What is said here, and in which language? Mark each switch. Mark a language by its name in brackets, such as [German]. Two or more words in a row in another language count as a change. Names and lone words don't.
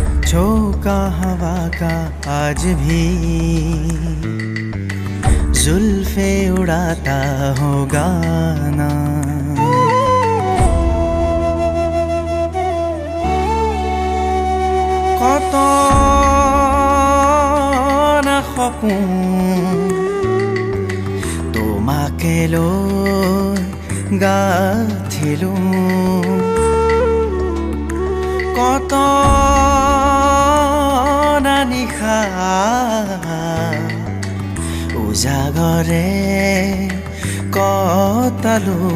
[Hindi] झोंका हवा का आज भी जुल्फे उड़ाता होगा ना। [Assamese] কত না সপোন তোমাকে লৈ গাঁঠিলো, কত না নিশা উজাগৰে কটালো।